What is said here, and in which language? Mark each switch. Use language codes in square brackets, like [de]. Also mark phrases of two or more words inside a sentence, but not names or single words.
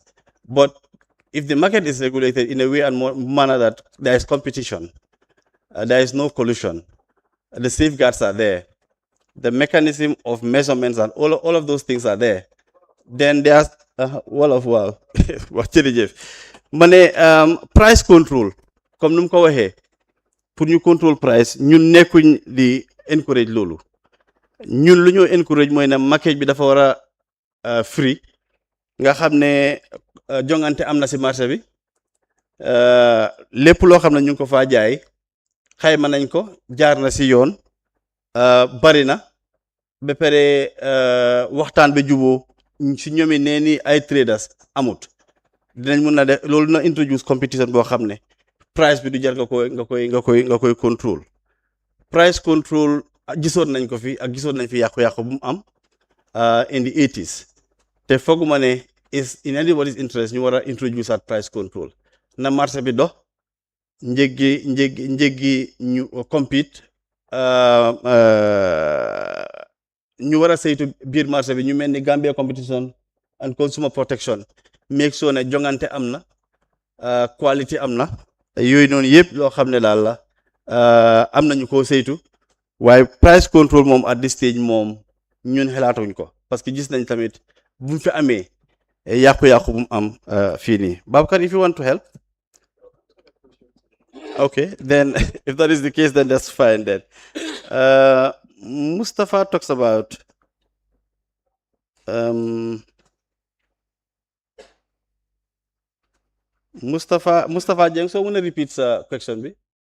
[en] But if the market is regulated in a way and manner that there is competition, there is no collusion, the safeguards are there, the mechanism of measurements and all of those things are there, then there's price control. [fr] Comme nous [wo] ko waxee, pour ñu [en] control price, [wo] ñun nekkuñ di encourage loolu. Ñun lu ñu encourage mooy ne market bi dafa war a free, nga xam ne jongante am na si marché bi, lépp loo xam ne ñu ngi ko faa jaay xayma nañ ko, jaar na si yoon, bari na ba pare waxtaan ba juboo si ñoomi nee ni ay traders amut. Dinañ mun na def loolu na [en] introduce competition [wo] boo xam ne price bi du jar nga koy control. [en] Price control [wo] gisoon nañ ko fi ak gisoon nañ fi yàqu-yàqu bu mu am [en] in the 80s. [wo] Te fooguma ne [en] is in anybody's interest [wo] ñu war a [en] introduce at price control. [wo] Na marché bi dox, njëg gi ñu compete, ñu war a saytu biir marché bi ñu mel ni Gambia Competition and Consumer Protection [en] make sure [wo] ne jongante am na, quality am na, yooyu noonu yëpp loo xam ne daal la am nañu koo saytu, waaye [en] price control [wo] moom [en] at this stage [wo] moom ñun xelaatuñ ko, [fr] parce que [wo] gis nañ tamit bu mu fi amee yàqu-yàqu bu mu am fii nii. [en] Babakar, if you want to help. Okay, then if that is the case, then that's fine then. Mustafa talks about Mustafa Jeng, so I want to repeat the question B.